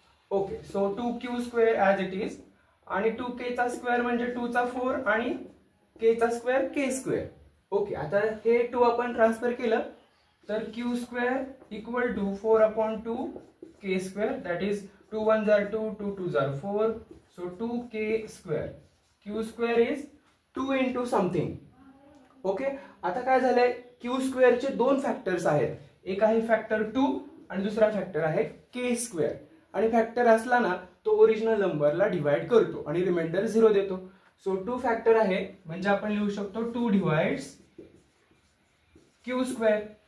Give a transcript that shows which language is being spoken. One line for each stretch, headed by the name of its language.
Marathi: Okay,
English: so 2q square as it is,
Marathi: आणि 2k चा square म्हणजे 2 चा 4 आणि k चा स्क्वेअर k स्क्वेअर. ओके, आता हे 2 आपण ट्रान्सफर केलं तर q square equal to 4/2 k square,
English: that is
Marathi: 2 1 jar 2, 2 2 jar 4, so 2k square.
English: q square is 2 into something.
Marathi: Okay, आता काय झालंय, q स्क्वेअरचे 2 फॅक्टर्स आहेत, एक आहे फॅक्टर 2 आणि दुसरा फॅक्टर आहे k स्क्वेअर. आणि फॅक्टर असला ना तो ओरिजिनल नंबरला डिवाइड करतो आणि रिमाइंडर 0 देतो. सो 2 फॅक्टर आहे, म्हणजे आपण लिहू शकतो 2 डिवाइड्स q स्क्वेअर.